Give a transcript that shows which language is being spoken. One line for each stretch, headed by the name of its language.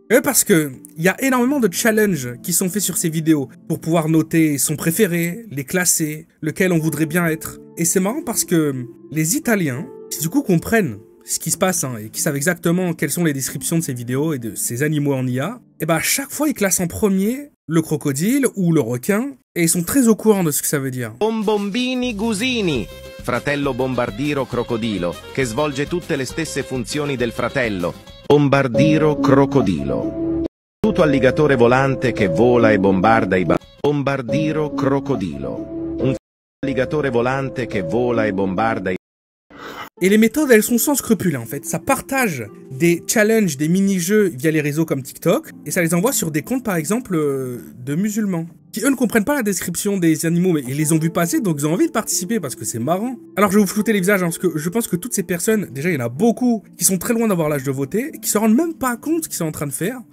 French: Et parce que il y a énormément de challenges qui sont faits sur ces vidéos pour pouvoir noter son préféré, les classer, lequel on voudrait bien être. Et c'est marrant parce que les Italiens, qui du coup comprennent ce qui se passe et qui savent exactement quelles sont les descriptions de ces vidéos et de ces animaux en IA, et à chaque fois ils classent en premier le crocodile ou le requin et ils sont très au courant de ce que ça veut dire.
Italian: Bombombini Gusini, fratello bombardiro crocodilo, che svolge tutte le stesse funzioni del fratello. Bombardiro crocodilo. Tutto alligatore volante che vola e bombarda i bombardiro crocodilo. Un alligatore volante che vola e bombarda i.
French: Et les méthodes, elles sont sans scrupules en fait. Ça partage des challenges, des mini-jeux via les réseaux comme TikTok, et ça les envoie sur des comptes par exemple de musulmans, qui eux ne comprennent pas la description des animaux, mais ils les ont vus passer, donc ils ont envie de participer parce que c'est marrant. Alors je vais vous flouter les visages, parce que je pense que toutes ces personnes, déjà il y en a beaucoup qui sont très loin d'avoir l'âge de voter, et qui se rendent même pas compte ce qu'ils sont en train de faire.